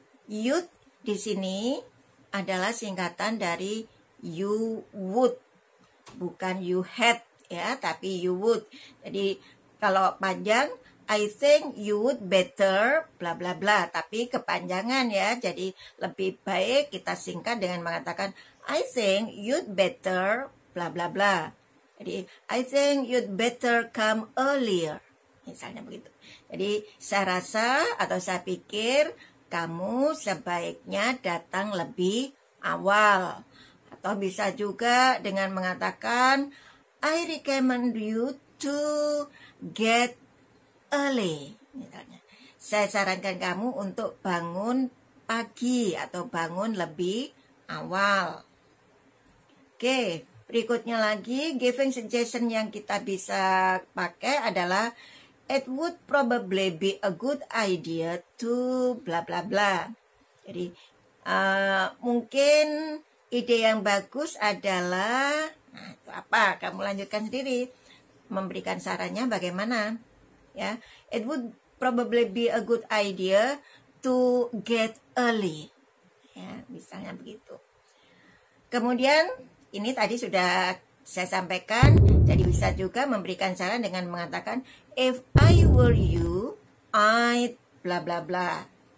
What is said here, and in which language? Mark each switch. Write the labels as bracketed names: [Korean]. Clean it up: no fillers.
[Indonesian] You'd di sini adalah singkatan dari [English] you would, [Indonesian] bukan you had ya, tapi you would. Jadi kalau panjang, [English] I think you would better bla bla bla, [Indonesian] tapi kepanjangan ya. Jadi lebih baik kita singkat dengan mengatakan [English] I think you'd better bla bla [Indonesian] bla. [English] Jadi I think you'd better come earlier. [Indonesian] Misalnya begitu. Jadi saya rasa atau saya pikir kamu sebaiknya datang lebih awal. Atau bisa juga dengan mengatakan [English] I recommend you to get early. [Indonesian] Misalnya, saya sarankan kamu untuk bangun pagi atau bangun lebih awal. Oke, berikutnya lagi [English] giving suggestion [Indonesian] yang kita bisa pakai adalah [English] it would probably be a good idea to bla bla bla. [Indonesian] Jadi mungkin ide yang bagus adalah, nah itu apa? Kamu lanjutkan sendiri. Memberikan sarannya bagaimana? [English] Ya, it would probably be a good idea to get early. [Indonesian] Ya, misalnya begitu. Kemudian ini tadi sudah saya sampaikan, jadi bisa juga memberikan saran dengan mengatakan [English] if I were you, I'd bla bla [Indonesian] bla.